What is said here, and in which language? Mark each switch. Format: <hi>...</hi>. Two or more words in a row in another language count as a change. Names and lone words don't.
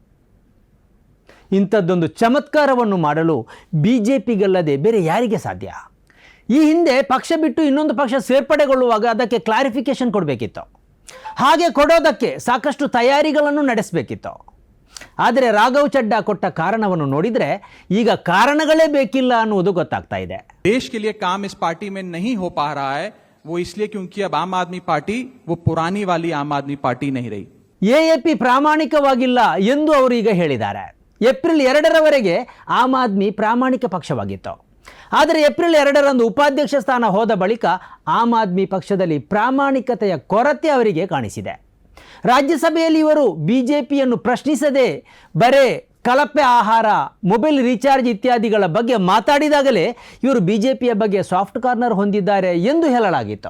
<kn>ಇಂಥದ್ದೊಂದು ಚಮತ್ಕಾರವನ್ನು ಮಾಡಲು ಬಿಜೆಪಿಗಲ್ಲದೆ ಬೇರೆ ಯಾರಿಗೆ ಸಾಧ್ಯ? ಈ ಹಿಂದೆ ಪಕ್ಷ ಬಿಟ್ಟು ಇನ್ನೊಂದು ಪಕ್ಷ ಸೇರ್ಪಡೆಗೊಳ್ಳುವಾಗ ಅದಕ್ಕೆ ಕ್ಲಾರಿಫಿಕೇಶನ್ ಕೊಡಬೇಕಿತ್ತು. ಹಾಗೆ ಕೊಡೋದಕ್ಕೆ ಸಾಕಷ್ಟು ತಯಾರಿಗಳನ್ನು ನಡೆಸಬೇಕಿತ್ತು. ಆದರೆ ರಾಘವ್ ಚಡ್ಡಾ ಕೊಟ್ಟ ಕಾರಣವನ್ನು ನೋಡಿದರೆ ಈಗ ಕಾರಣಗಳೇ ಬೇಕಿಲ್ಲ ಅನ್ನುವುದು ಗೊತ್ತಾಗ್ತಾ ಇದೆ.</kn> <hi>देश के लिए काम इस पार्टी में नहीं हो पा रहा है, वो इसलिए क्योंकि अब आम आदमी पार्टी वो पुरानी वाली आम आदमी पार्टी नहीं रही.</hi> <kn>ಎಎಪಿ ಪ್ರಾಮಾಣಿಕವಾಗಿಲ್ಲ ಎಂದು ಅವರು ಈಗ ಹೇಳಿದ್ದಾರೆ. ಏಪ್ರಿಲ್ 2ರವರೆಗೆ ಆಮ್ ಆದ್ಮಿ ಪ್ರಾಮಾಣಿಕ ಪಕ್ಷವಾಗಿತ್ತು. ಆದರೆ ಏಪ್ರಿಲ್ 2ರಂದು ಉಪಾಧ್ಯಕ್ಷ ಸ್ಥಾನ ಹೋದ ಬಳಿಕ ಆಮ್ ಆದ್ಮಿ ಪಕ್ಷದಲ್ಲಿ ಪ್ರಾಮಾಣಿಕತೆಯ ಕೊರತೆ ಅವರಿಗೆ ಕಾಣಿಸಿದೆ. ರಾಜ್ಯಸಭೆಯಲ್ಲಿ ಇವರು ಬಿಜೆಪಿಯನ್ನು ಪ್ರಶ್ನಿಸದೆ ಬರೇ ಕಳಪೆ ಆಹಾರ,</kn> <en>mobile recharge</en> <kn>ಇತ್ಯಾದಿಗಳ ಬಗ್ಗೆ ಮಾತಾಡಿದಾಗಲೇ ಇವರು ಬಿಜೆಪಿಯ ಬಗ್ಗೆ</kn> <en>soft corner</en> <kn>ಹೊಂದಿದ್ದಾರೆ ಎಂದು ಹೇಳಲಾಗಿತ್ತು.</kn>